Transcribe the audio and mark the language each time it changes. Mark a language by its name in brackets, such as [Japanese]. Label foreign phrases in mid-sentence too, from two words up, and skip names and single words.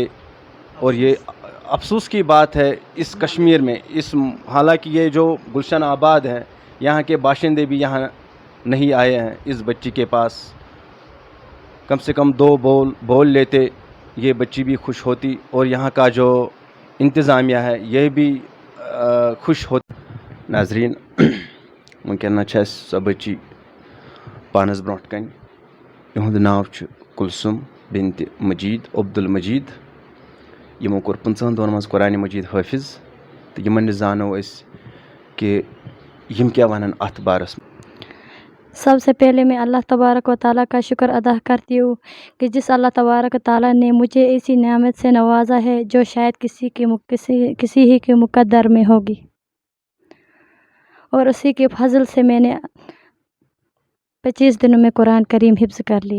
[Urdu] اور یہ افسوس کی بات ہے اس کشمیر میں، حالانکہ یہ جو گلشن آباد ہے یہاں کے باشندے بھی یہاں نہیں آئے ہیں اس بچی کے پاس. کم سے کم 2 بول لیتے، یہ بچی بھی خوش ہوتی اور یہاں کا جو انتظامیہ ہے یہ بھی خوش ہوتی. ناظرین، [Kashmiri] ونکٮ۪ن چھِ اَسہِ سۄ بچی پانَس برونٛٹھ کَنہِ، یِہُنٛد ناو چھُ کُلثوم بنت مجید عبدالمجید. یِمو کوٚر 15 دۄہن منٛز قرآنِ مجید حٲفظ، تہٕ یِمن نِش زانو أسۍ کہ یِم کیٛاہ وَنن اَتھ بارس منٛز. [Urdu] سب سے پہلے میں اللہ تبارک و تعالیٰ کا شکر ادا کرتی ہوں کہ جس اللہ تبارک و تعالیٰ نے مجھے ایسی نعمت سے نوازا ہے جو شاید کسی ہی کے مقدر میں ہوگی، اور اسی کے فضل سے میں نے 25 دنوں میں قرآن کریم حفظ کر لیا.